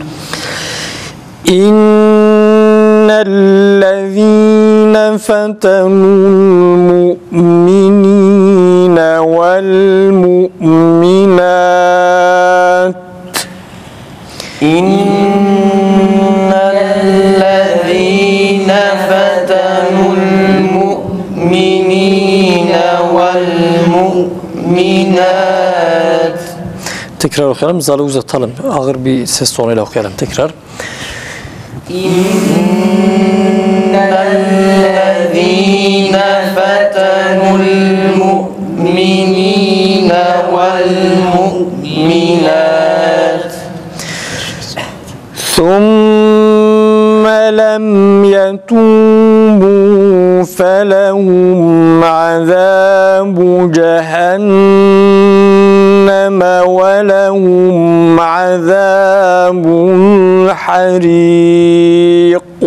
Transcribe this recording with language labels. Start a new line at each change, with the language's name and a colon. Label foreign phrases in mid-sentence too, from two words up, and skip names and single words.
Arabic: إن الذين فتنوا المؤمنين والمؤمنات إن الذين فتنوا المؤمنين والمؤمنات.
Turkish: Tekrar okuyalım. Zalı uzatalım. Ağır bir ses tonuyla okuyalım. Tekrar.
Arabic: إن الذين فتنوا المؤمنين والمؤمنات ثم لم يتوبوا فلهم عذاب جهنم ولهم عذاب الحريق.